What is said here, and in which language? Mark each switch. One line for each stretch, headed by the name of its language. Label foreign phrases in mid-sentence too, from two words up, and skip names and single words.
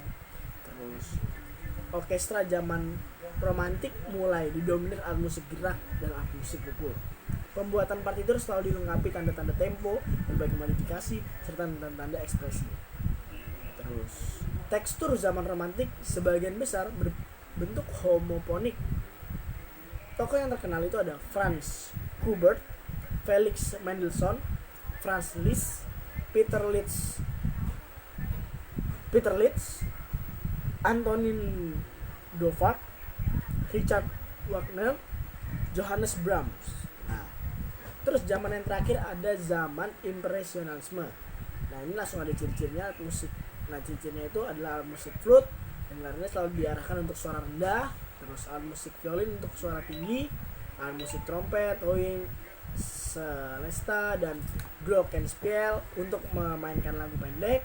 Indonesian: Terus orkestra zaman romantik mulai didominir alat musik gerak dan alat musik pukul. Pembuatan partitur selalu dilengkapi tanda-tanda tempo, berbagai modifikasi, serta tanda-tanda ekspresi. Terus tekstur zaman romantik sebagian besar berbentuk homofonik. Tokoh yang terkenal itu ada Franz Schubert, Felix Mendelssohn, Franz Liszt, Peter Liszt, Antonin Dvořák, Richard Wagner, Johannes Brahms. Nah, terus zaman yang terakhir ada zaman impresionisme. Nah, ini langsung ada ciri-cirinya musik. Nah, ciri-cirinya itu adalah musik flute yang lainnya selalu diarahkan untuk suara rendah, terus alat musik violin untuk suara tinggi, alat musik trompet, oin, celesta dan glockenspiel untuk memainkan lagu pendek.